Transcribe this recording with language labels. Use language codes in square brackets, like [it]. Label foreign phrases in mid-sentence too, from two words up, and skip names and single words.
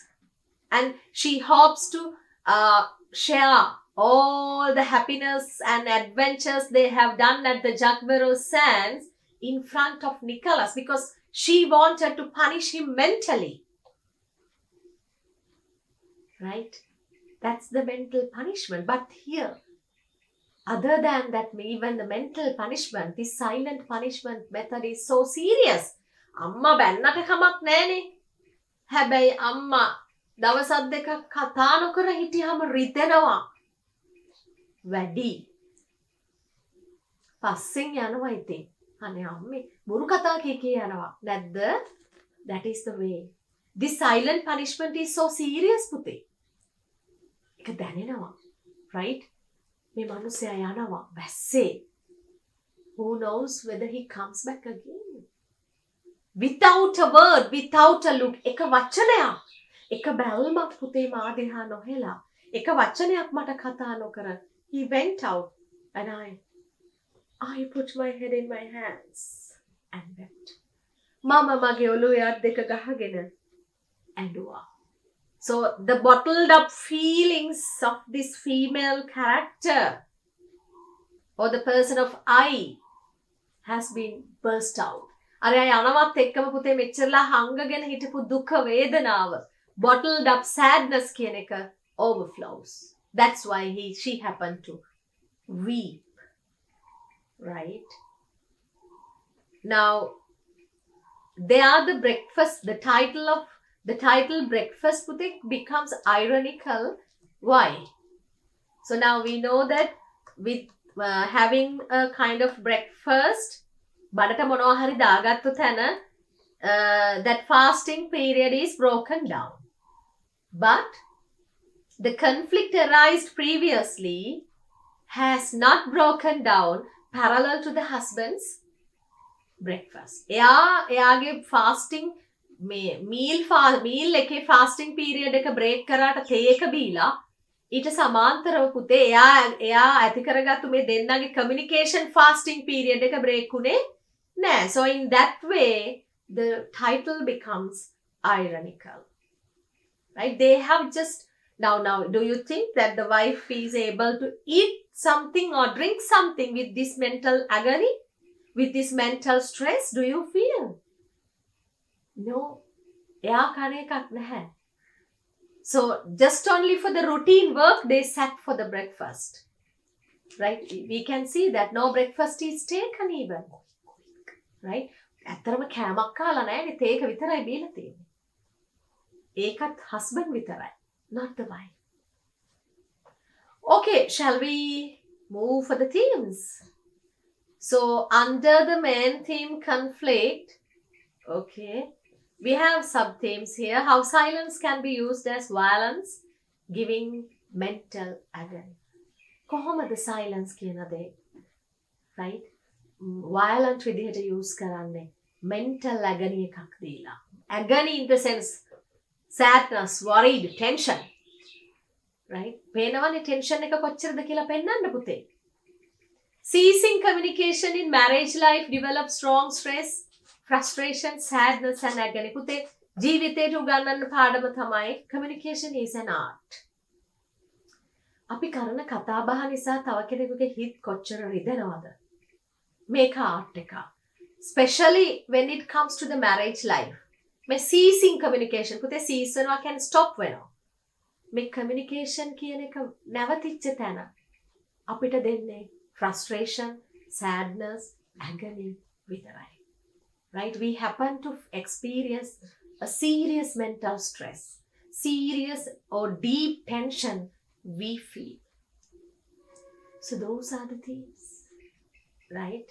[en] And she hopes to share all the happiness and adventures they have done at the Jagbaro Sands in front of Nicholas, because she wanted to punish him mentally. Right? That's the mental punishment. But here, other than that, even the mental punishment, this silent punishment method is so serious. [si] අම්මා බැන්නට කමක් නෑනේ. හැබැයි අම්මා දවසක් දෙකක් කතා නොකර හිටියම රිදෙනවා. වැඩි. පස්සෙන් යනවා ඉතින්. අනේ අම්මේ බුරු කතා කී යනවා. නැද්ද? [en] That is the way. This silent punishment is so serious පුතේ. [si] ඒක දැනෙනවා. Right? මේ මිනිස්සයා යනවා වැස්සේ. [en] Who knows whether he comes back again? Without a word, without a look. [si] එක වචනයක්. එක බැල්මක් පුතේ මා දිහා නොහෙලා. එක වචනයක් මට කතා නොකර. [en] He went out and I put my head in my hands and wept. [si] මම මගේ ඔළුවේ අත් දෙක ගහගෙන ඇඬුවා. [en] So the bottled up feelings of this female character or the person of I has been burst out. [si] අර යනවත් එක්කම පුතේ මෙච්චරලා හංගගෙන හිටපු දුක වේදනාව [en] bottled up sadness [si] කියන එක overflows. [en] That's why she happened to weep. Right? Now, they are the breakfast, the title breakfast putik becomes ironical. Why? So now we know that with having a kind of breakfast, [si] බඩට මොනවා හරි දාගත්තු තැන [en] that fasting period is broken down. But the conflict arised previously has not broken down parallel to the husband's breakfast. [si] එයාගේ [en] fasting meal [si] එකේ [en] fasting period [si] එක break කරාට තේ එක බීලා ඊට සමාන්තරව පුතේ එයා ඇති කරගත්තු මේ දෙන්නගේ [en] communication fasting period [si] එක break උනේ නෑ. [en] So in that way the title becomes ironical. Right? They have just now do you think that the wife is able to eat something or drink something with this mental agony, with this mental stress? Do you feel? No. [si] එයා කන එකක් නැහැ. [en] So just only for the routine work they sat for the breakfast. Right? We can see that no breakfast is taken even. Right? [si] ඇත්තරම කෑමක් කාලා නැහැ. තේක විතරයි බීලා තියෙන්නේ. ඒකත් husband විතරයි, [en] not the wife. Okay, shall we move for the themes? So under the main theme conflict, okay, we have sub-themes here. How silence can be used as violence, giving mental agony. [si] කොහොමද silence කියන දේ? Right? Violent විදිහට use කරන්නේ. [en] Mental agony [si] එකක් දීලා. [en] Agony in the sense sadness, worried, tension. Right? [si] පේනවනේ tension එක කොච්චරද කියලා පෙන්නන්න පුතේ. [en] Ceasing communication in marriage life develops strong stress, frustration, sadness and agony. [si] පුතේ ජීවිතේට උගන්වන්න පාඩම තමයි [en] communication is an art. [si] අපි කරන කතා බහ නිසා තව කෙනෙකුගේ හිත කොච්චර රිදෙනවද? මේක art එක. [en] Especially when it comes to the marriage life. [si] මේ [en] ceasing communication [si] පුතේ cease වෙනවා කියන්නේ stop වෙනවා. මේ communication කියන එක නැවතිච්ච තැන අපිට දෙන්නේ [en] frustration, sadness, agony [si] විතරයි. [en] Right? We happen to experience a serious mental stress, serious or deep tension we feel. So those are the things. Right?